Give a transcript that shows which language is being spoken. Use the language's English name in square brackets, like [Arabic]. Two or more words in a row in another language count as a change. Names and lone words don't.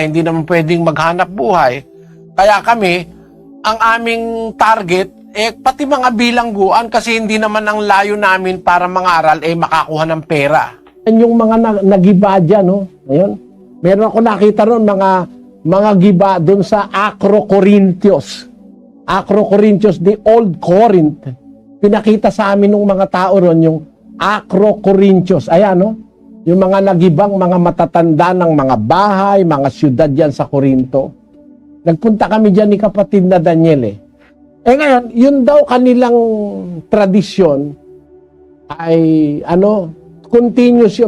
[Filipino] Hindi naman pwedeng maghanap buhay. Kaya kami, ang aming target, pati mga bilangguan kasi hindi naman ang layo namin para mangaral, makakuha ng pera. Yung mga nagiba dyan, no? Ngayon, meron ako nakita ron, mga giba doon sa Acro-Corintios. Acro-Corintios, [English] the Old Corinth. [Filipino] Pinakita sa amin ng mga tao ron yung Acro-Corintios. Ayan, no? Yung mga nagibang, mga matatanda ng mga bahay, mga syudad dyan sa Corinto. Nagpunta kami dyan ni kapatid na Daniel eh. Ngayon, yun daw kanilang tradisyon ay continuous yung...